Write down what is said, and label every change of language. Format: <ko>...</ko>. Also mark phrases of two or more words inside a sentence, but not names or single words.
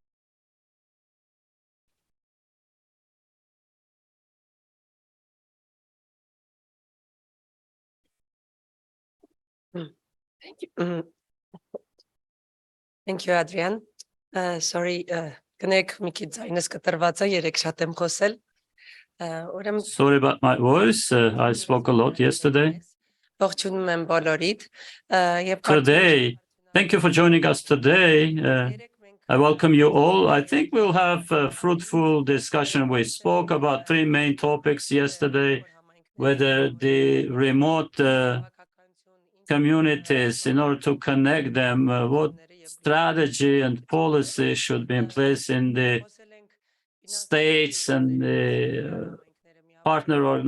<en>Thank you. Thank you, Adrian. Sorry,</en> <hy>կներեք մի քիչ ձայնս կտրված է, երեք շատ եմ խոսել։</hy> <en>Sorry about my voice. I spoke a lot yesterday.</en> <hy>Ողջունում եմ բոլորիդ։</hy> <en>Today, thank you for joining us today. I welcome you all. I think we'll have a fruitful discussion. We spoke about three main topics yesterday, whether the remote communities, in order to connect them, what strategy and policy should be in place in the states and the partner organizations.</en>